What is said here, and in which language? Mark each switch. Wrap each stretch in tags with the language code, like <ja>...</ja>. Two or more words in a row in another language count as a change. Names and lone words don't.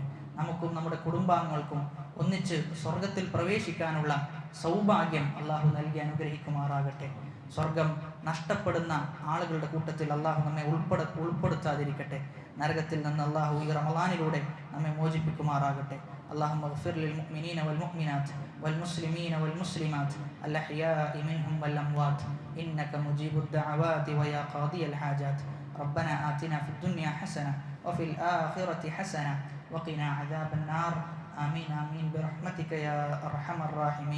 <ml>നമുക്കും നമ്മുടെ കുടുംബാംഗങ്ങൾക്കും ഒന്നിച്ച് സ്വർഗത്തിൽ പ്രവേശിക്കാനുള്ള സൗഭാഗ്യം അള്ളാഹു നൽകി അനുഗ്രഹിക്കുമാറാകട്ടെ. സ്വർഗം നഷ്ടപ്പെടുന്ന ആളുകളുടെ കൂട്ടത്തിൽ അള്ളാഹു നമ്മെ ഉൾപ്പെടുത്താതിരിക്കട്ടെ. നരകത്തിൽ നിന്ന് അള്ളാഹു ഈ റമളാനിലൂടെ നമ്മെ മോചിപ്പിക്കുമാറാകട്ടെ.</ml> <ar>اللهم اغفر للمؤمنين والمؤمنات والمسلمين والمسلمات الأحياء منهم والأموات إنك مجيب الدعوات ويا قاضي الحاجات. ربنا آتنا في الدنيا حسنة وفي الآخرة حسنة وقنا عذاب النار. آمين آمين برحمتك يا أرحم الراحمين.</ar>